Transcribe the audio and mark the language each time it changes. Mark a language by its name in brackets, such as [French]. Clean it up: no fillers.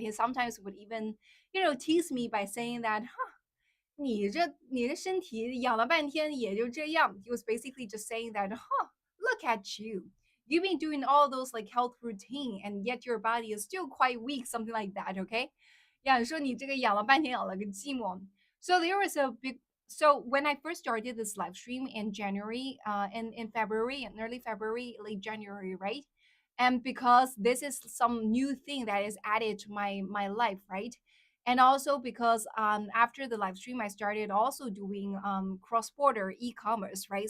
[English] He sometimes would even, tease me by saying that, [Chinese] 你的身体养了半天也就这样. [English] He was basically just saying that, huh, look at you. You've been doing all those like health routine and yet your body is still quite weak, something like that, okay? [Chinese] Yeah, 说你这个养了半天养了个寂寞. [English] So there was a big so when I first started this live stream in January, in February, in early February, late January, right? And because this is some new thing that is added to my life, right? And also because after the live stream I started also doing cross-border e-commerce, right?